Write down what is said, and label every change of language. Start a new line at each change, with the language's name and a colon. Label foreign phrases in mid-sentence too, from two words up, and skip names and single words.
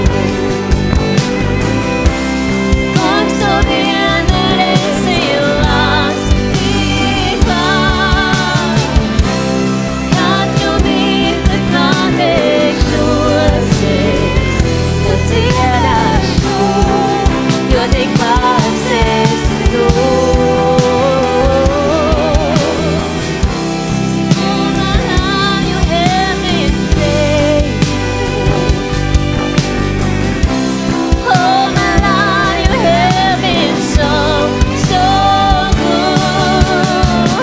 Latvian: Kungs, tu vienmēr esi labs, tik labs. Katru mirkli pateikšos es, tev dziedāšu, jo tik labs esi tu.
English: All my life you have been faithful. All my life you have been so, so good.